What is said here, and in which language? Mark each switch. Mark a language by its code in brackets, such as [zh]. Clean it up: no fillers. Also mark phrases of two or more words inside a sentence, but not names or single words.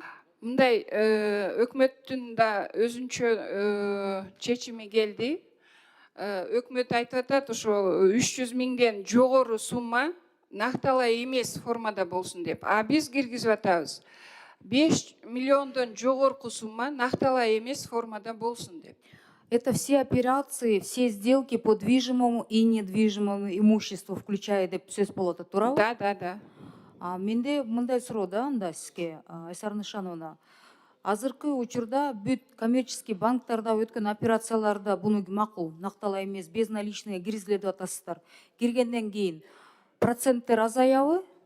[ky] мындай өкмөттүн да өзүнчө чечими келди. Өкмөт айтып атат, ошо 300 миңден жогору сумма накталай эмес формада болсун деп. А биз киргизип атабыз. 5 миллиондон жогорку сумма накталай эмес формада болсун деп. [ru] Это все операции, все сделки по движимому и недвижимому имуществу включая [ky] деп сөз болот, туурабы? [ru] Да. [ky] Менде мындай суроо да анда сизге, Айсар Нышановна. Азыркы учурда бүт коммерческий банктарда өткөн операцияларда буну макул, накталай эмес, безналичный киргизилет деп атасыздар. Киргенден кийин проценттер азаябы?